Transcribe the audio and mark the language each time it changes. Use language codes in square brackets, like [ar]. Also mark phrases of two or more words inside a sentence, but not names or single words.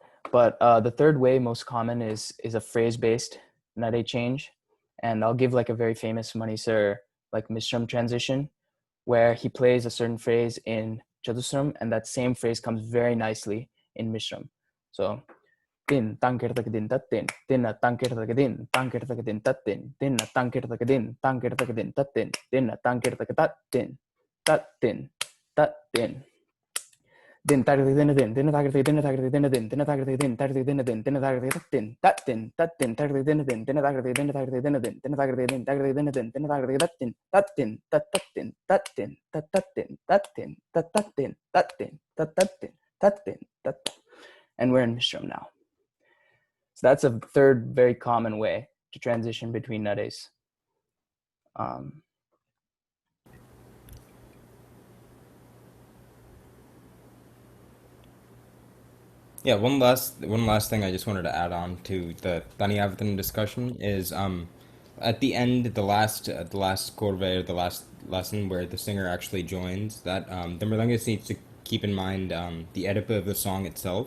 [en] But the third way, most common, is a phrase-based nare change, and I'll give like a very famous Manisar like Mishram transition, where he plays a certain phrase in Chatusram, and that same phrase comes very nicely in Mishram. So, tin tankirtakadin tatin, tinna tankirtakadin, tankirtakadin tatin, tinna tankirtakadin, tankirtakadin tatin, tinna tankirtakatatin, tatin, tatin. Din tagri din din din tagri din tagri din din din tagri din tagri din din din tagri din tatin tatin tagri din din din tagri din tagri din din din tagri din tagri din din din tagri tatin tatin tatin tatin tatin tatin tatin tatin tatin tatin tatin. And we're in Mishram now. So that's a third very common way to transition between nares. Yeah, one last thing I just wanted to add on to the Taniavatan discussion is at the end, the last korve, or the last lesson where the singer actually joins, that the mridangist needs to keep in mind the edipa of the song itself.